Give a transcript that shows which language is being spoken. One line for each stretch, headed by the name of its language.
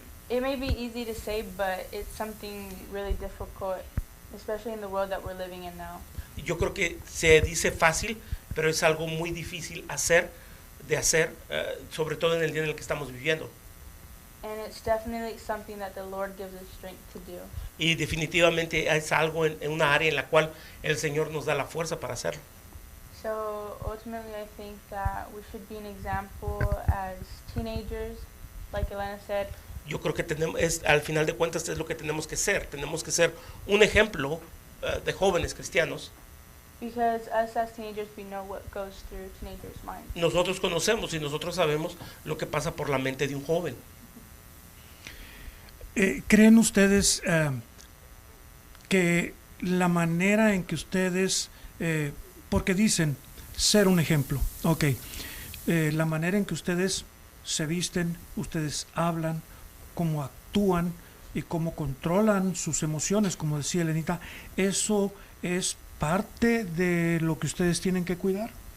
English: It may be easy to say, but it's something really difficult, especially in the world that we're living in now.
Spanish: Yo creo que se dice fácil, pero es algo muy difícil de hacer, sobre todo en el día en el que estamos viviendo.
English: And it's definitely something that the Lord gives us strength to do.
Spanish: Y definitivamente es algo en una área en la cual el Señor nos da la fuerza para hacerlo.
English: So ultimately, I think that we should be an example as teenagers, like Elena said.
Spanish: Yo creo que al final de cuentas es lo que tenemos que ser. Tenemos que ser un ejemplo de jóvenes cristianos.
English: Because us as teenagers, we know what goes through teenagers' minds.
Spanish: Nosotros conocemos y nosotros sabemos lo que pasa por la mente de un joven. ¿Creen ustedes que la manera en que ustedes, porque dicen ser un ejemplo, la manera en que ustedes se visten, ustedes hablan, cómo actúan y cómo controlan sus emociones, como decía Elenita, eso es parte de lo que ustedes tienen que cuidar?